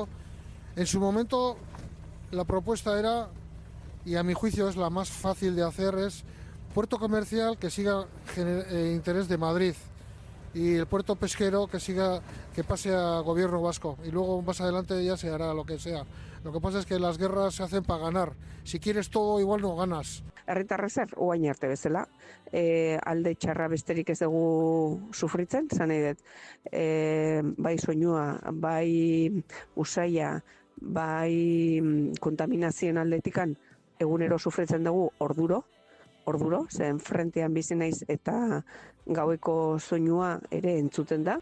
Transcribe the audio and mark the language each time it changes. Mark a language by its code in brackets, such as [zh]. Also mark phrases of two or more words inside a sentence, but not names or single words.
[es] En su momento la propuesta era, y a mi juicio es la más fácil de hacer, es puerto comercial que siga interés de Madrid y el puerto pesquero que pase a gobierno vasco y luego más adelante ya se hará lo que sea. Lo que pasa es que las guerras se hacen para ganar. Si quieres todo igual no ganas. [eu] Herritarra zer, oain arte bezala, alde txarra besterik ez dugu sufritzen, zan nahi dut, bai soinua, bai usaia, bai kontaminazioen aldetikan, egunero sufritzen dugu orduro, zen frentean bizi naiz eta gaueko soinua ere entzuten da.